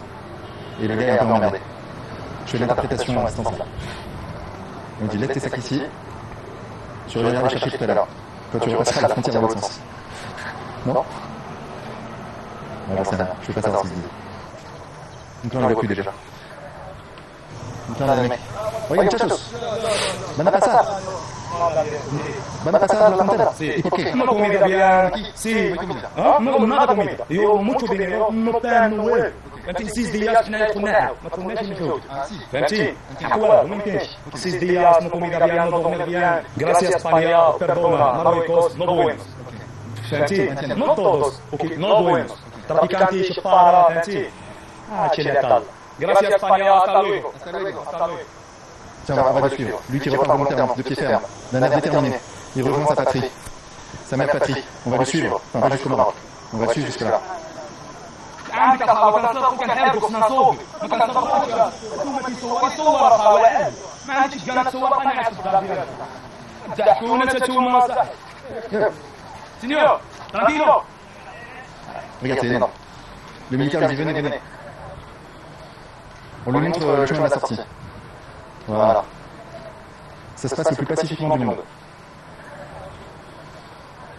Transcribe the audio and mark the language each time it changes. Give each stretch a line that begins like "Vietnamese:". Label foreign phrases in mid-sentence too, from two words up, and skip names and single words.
French: Et le gars est un peu emmerdé. Je fais l'interprétation à l'instant là. On dit laisse tes sacs ici. Tu reviendras les chercher tout à l'heure. Quand tu repasseras la frontière dans l'autre sens. Non? Bon, ça va. Je vais pas savoir ce qu'il dit. Donc là, on le voit plus déjà. Donc là, on a des mecs.
Spanish: Oye, muchachos. Van a pasar. Van a pasar la frontera. ¿Y por qué? Una comida bien aquí. Sí, ¿ah? No, nada comida. Yo mucho dinero, no tengo huevo.
Arabic: فهمتي
Spanish: 6 días
Arabic: حنا يدخلناها ما دخلناش المجهود فهمتي حوالا ما يمكنش
Spanish: 6 días no comida bien no dormir bien gracias España perdona Marruecos no buenos
Arabic: فهمتي
Spanish: no todos ok no buenos traficanti
Arabic: شفارة فهمتي هادشي اللي عطال
Spanish: gracias España hasta luego
French: Tiens, on va le suivre. Lui qui repart volontairement, de pied ferme, d'un air déterminé. Il rejoint sa patrie. Sa mère patrie. On va le suivre. Enfin, pas jusqu'au Maroc. On va le suivre jusque-là.
Arabic: عندك اخا كنصرفو كنحاربو خصنا نصوبو ما كنصرفوش انتوما كيصوروا صور اخا واحد ما عندكش كاع تصور انا عاد الدار ديالك تضحكونا تتوما صاحبي
Spanish: señor tranquilo
French: Regarde, c'est énorme. Le militaire lui dit venez, venez. On lui montre le chemin de la sortie. Voilà. Ça se passe le plus pacifiquement du monde.